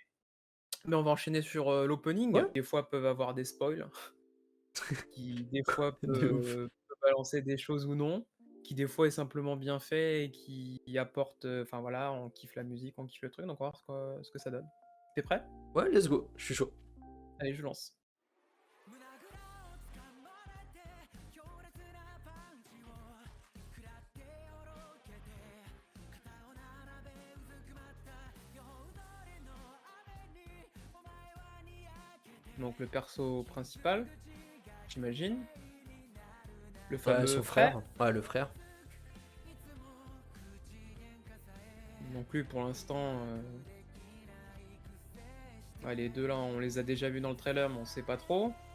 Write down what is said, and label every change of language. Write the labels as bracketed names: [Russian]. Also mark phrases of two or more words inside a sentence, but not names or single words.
[French] Mais on va enchaîner sur l'opening. Ouais, Des fois peuvent avoir des spoils, qui des fois de ouf. peut balancer des choses ou non, qui des fois est simplement bien fait et qui apporte, enfin voilà, on kiffe la musique, on kiffe le truc, donc on va voir ce que ça donne. T'es prêt? Ouais, [English] let's go, [French] je suis chaud. Allez, je lance. [Japanese] 胸ぐらを掴まれて強烈なパンチを食らっておろけて肩を並べうずくまった夜通りの雨にお前はにやけて [French] Donc le perso principal, j'imagine, le Ouais, fameux son frère. frère. Ouais, le frère. Donc lui pour l'instant, ouais, les deux là, on les a déjà vus dans le trailer, mais on sait pas trop.